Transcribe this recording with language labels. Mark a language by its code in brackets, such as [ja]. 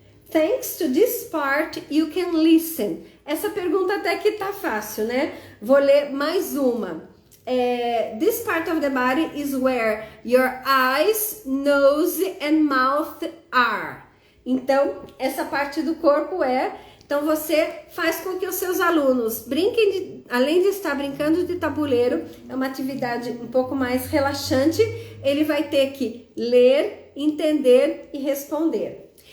[en] Thanks to this part, you can listen. [pt] Essa pergunta até que tá fácil, né? Vou ler mais uma. [en] This part of the body is where your eyes, nose and mouth are. [pt] Então, essa parte do corpo então você faz com que os seus alunos brinquem, além de estar brincando de tabuleiro, é uma atividade um pouco mais relaxante, ele vai ter que ler, entender e responder.